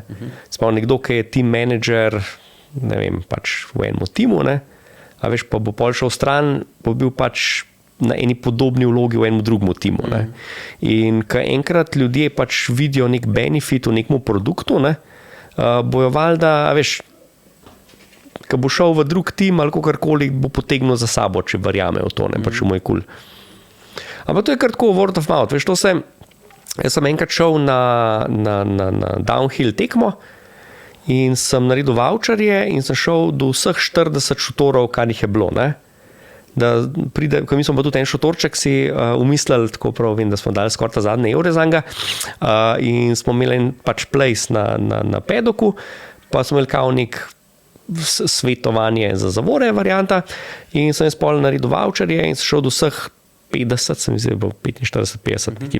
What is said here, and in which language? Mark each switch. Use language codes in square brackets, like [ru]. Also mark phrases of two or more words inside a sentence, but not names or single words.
[sl] Sploh nekdo, ki je [en] team manager, [sl] ne vem, pač v enem timu, ne, a veš, pa bo pol šel stran, bo bil pač na eni podobni vlogi v enem drugem timu, ne. In ko enkrat ljudje pač vidijo nek benefit v nekem produktu, ne, bojo valjda, a veš, ko bo šel v drug tim ali kakorkoli, bo potegnil za sabo, če verjame v to, ne, pač v moj kul. Ampak to je kar tako [en] word of mouth, [sl] veš, jaz sem enkrat šel na downhill tekmo, in sem naredil voucherje in sem šel do vseh 40 šotorov, kar jih je bilo. Ne? Da pride, ko mi smo pa tudi en šotorček si umislili, tako prav vem, da smo dali skoraj ta zadnje evre za njega, in smo imeli en pač place na pedoku, pa smo imeli kao nek svetovanje za zavore varianta in sem jaz pol naredil voucherje in sem šel do vseh 50, sem mi zdaj bil 45-50 neki.